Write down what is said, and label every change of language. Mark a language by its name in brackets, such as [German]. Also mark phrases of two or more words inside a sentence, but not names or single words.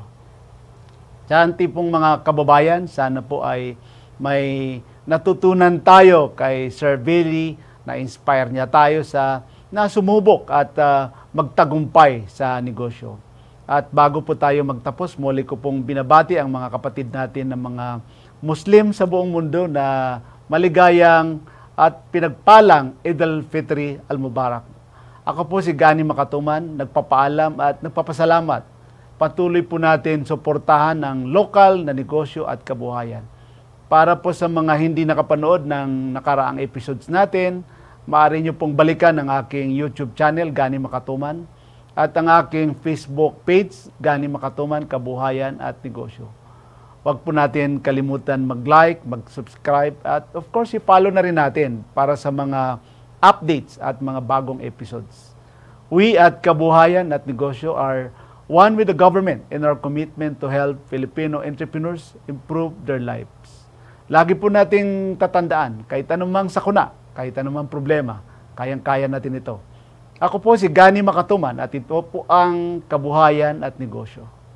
[Filipino] Sa tipong mga kababayan, sana po ay may natutunan tayo kay Sir Billy, na-inspire niya tayo na sumubok at magtagumpay sa negosyo. At bago po tayo magtapos, muli ko pong binabati ang mga kapatid natin ng mga Muslim sa buong mundo na maligayang at pinagpalang Eid al-Fitri al-Mubarak. Ako po si Gani Makatuman, nagpapaalam at nagpapasalamat. Patuloy po natin suportahan ang lokal na negosyo at kabuhayan. Para po sa mga hindi nakapanood ng nakaraang episodes natin, maaari nyo pong balikan ang aking YouTube channel, Gani Makatuman, at ang aking Facebook page, Gani Makatuman, Kabuhayan at Negosyo. Huwag po natin kalimutan mag-like, mag-subscribe, at [English] of course, [Filipino] i-follow na rin natin para sa mga updates at mga bagong episodes. [English] We at Kabuhayan at Negosyo are one with the government in our commitment to help Filipino entrepreneurs improve their lives. [Filipino] Lagi po nating tatandaan, kahit anumang sakuna, kahit anumang problema, kayang-kaya natin ito. Ako po si Gani Makatuman at ito po ang Kabuhayan at Negosyo.